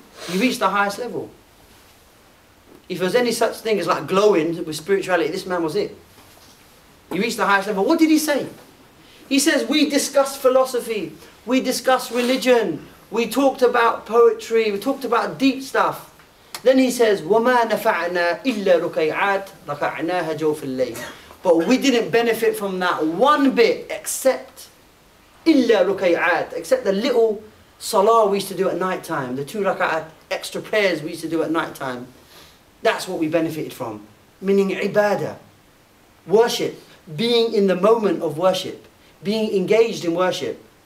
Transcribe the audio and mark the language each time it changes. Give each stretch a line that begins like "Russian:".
English: He reached the highest level. If there's any such thing as like glowing with spirituality, this man was it. He reached the highest level. What did he say? He says, we discussed philosophy, we discussed religion, we talked about poetry, we talked about deep stuff. Then he says,
Arabic: وَمَا نَفَعْنَا إِلَّا رُكَيْعَاتٍ رَكَعْنَاهَا جَوْفِ اللَّيْلِ.
English: But we didn't benefit from that one bit except
Arabic: إِلَّا رُكَيْعَاتٍ,
English: except the little salah we used to do at night time, the 2 rak'at extra prayers we used to do at night time. That's what we benefited from. Meaning ibadah, worship, being in the moment of worship, being engaged in worship.